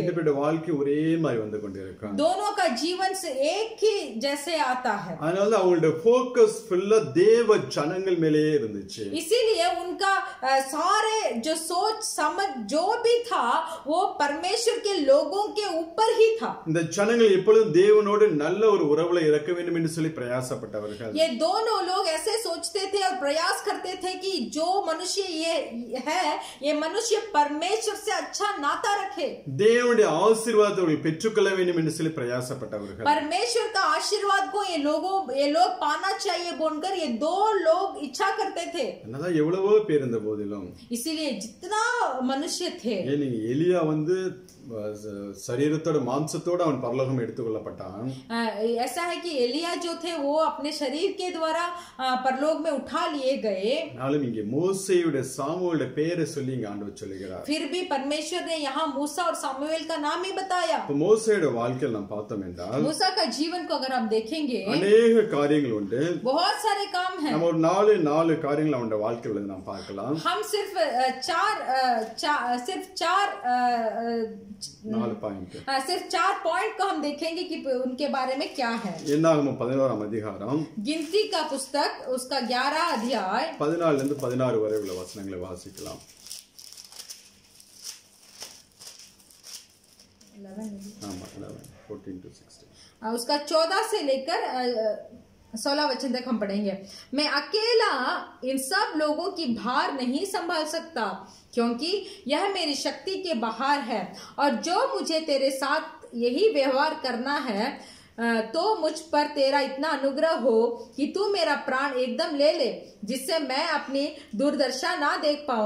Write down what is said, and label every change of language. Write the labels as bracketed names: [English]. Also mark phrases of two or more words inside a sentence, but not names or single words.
[Tamil] ரெண்டு பேருடைய வாழ்க்கை ஒரே மாதிரி வந்து கொண்டிருக்கும். [Hindi] दोनों का जीवन से एक ही जैसे आता है. [Tamil] அதனால அவங்களுடைய [English] focus full [Tamil] தேவ ஜனங்கள் மேலேயே இருந்துச்சு. [Hindi] इसीलिए उनका सारे जो सोच समझ जो भी था वो परमेश्वर के लोगों के ऊपर ही था. [Tamil] இந்த ஜனங்கள் எப்பொழுதும் தேவனோடு நல்ல ஒரு உறவுல இருக்க வேண்டும் என்று சொல்லி பிரயாசப்பட்டவர்கள். [Hindi] ये दोनों लोग ऐसे सोचते थे और प्रयास करते थे कि जो मनुष्य ये है, ये मनुष्य परमेश्वर से अच्छा नाता रखे, [Tamil] தேவனுடைய ஆசீர்வாதத்தை பெற்றுக்கொள்ள வேண்டும் என்று சொல்லி பிரயாசப்பட்டவர்கள். [Hindi] परमेश्वर का आशीर्वाद को ये लोग पाना चाहिए बोलकर ये दो लोग इच्छा करते थे. [Tamil] என்னதான் எவ்வளவோ பேர் இருந்த போதிலும், [Hindi] इसीलिए जितना मनुष्य थे, [Tamil] நீங்க எலியா வந்து शरीरத்தோட மாம்சத்தோட அவன் பரலோகம் எடுத்துக்கொள்ளப்பட்டான். [Hindi] ऐसा है कि एलिया जो थे वो अपने शरीर के द्वारा परलोक में उठा लिए गए. [Tamil] நாளும் இங்கே மோசேயுடைய சாமுவேலுடைய பெயரை சொல்லி இங்க ஆண்டவர் சொல்லுகிறார். [Hindi] फिर भी परमेश्वर ने यहाँ मूसा और सामुएल का नाम ही बताया. [Tamil] இப்போ மோசேயுடைய வாழ்க்கையில் நாம் பார்த்தோம் என்றால், [Hindi] मूसा का जीवन को अगर आप देखेंगे, [Tamil] अनेक காரியங்கள் உண்டு. [Hindi] बहुत सारे काम हैं. [Tamil] நம்ம ஒரு 4 காரியங்கள் அவனுடைய வாழ்க்கையில நாம் பார்க்கலாம். [Hindi] हम सिर्फ 4 [Tamil] பாயிண்ட், [Hindi] सिर्फ 4 पॉइंट को हम देखेंगे कि उनके बारे में क्या है. [Tamil] என்னாகமம் 11ஆம் அதிகாரம், [Hindi] गिनती का पुस्तक उसका 11 अध्याय [Tamil] 14 இருந்து 16 வரை உள்ள வசனங்களை வாசிக்கலாம். [English] 14 to 16. [Hindi] उसका 14 से लेकर 16 वचन तक हम पढ़ेंगे. मैं अकेला इन सब लोगों की भार नहीं संभाल सकता, क्योंकि यह मेरी शक्ति के बाहर है, और जो मुझे तेरे साथ यही व्यवहार करना है, तो मुझ पर तेरा इतना अनुग्रह हो कि तू मेरा प्राण एकदम ले ले, जिससे मैं अपनी दुर्दशा ना देख पाऊं.